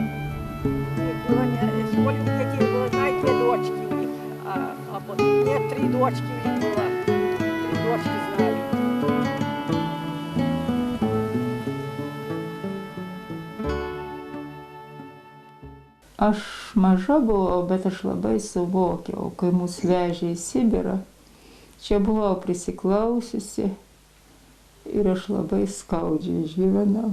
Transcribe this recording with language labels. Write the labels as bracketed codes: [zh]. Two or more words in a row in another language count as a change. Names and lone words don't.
[ru] Сколько детей было, знаете, дочки у них. Нет, 3 дочки у них было. 3 дочки знаю. [lt] Aš maža buvau, bet aš labai suvokiau, kai mus vežė į Sibirą. Čia buvau prisiklausiusi ir aš labai skaudžiai išgyvenau.